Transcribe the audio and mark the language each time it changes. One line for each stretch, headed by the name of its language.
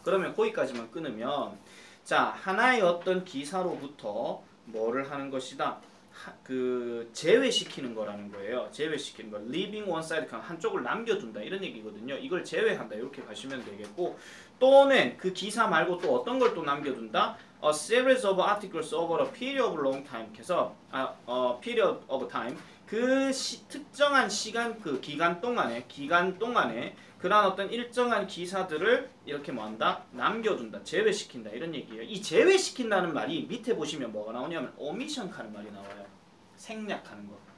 Korean: 그러면 거기까지만 끊으면 자 하나의 어떤 기사로부터 뭐를 하는 것이다? 그 제외시키는 거라는 거예요. 제외시키는 거.
English: leaving one side
Korean: 한쪽을 남겨둔다 이런 얘기거든요. 이걸 제외한다 이렇게 가시면 되겠고 또는 그 기사 말고 또 어떤 걸 또 남겨둔다?
English: A series of articles over a period of long time.
Korean: 해서
English: period of time
Korean: 그 특정한 시간 그 기간 동안에 그런 어떤 일정한 기사들을 이렇게 뭐한다? 남겨둔다, 제외시킨다 이런 얘기예요. 이 제외시킨다는 말이 밑에 보시면 뭐가 나오냐면 omission 하는 말이 나와요. 생략하는 거.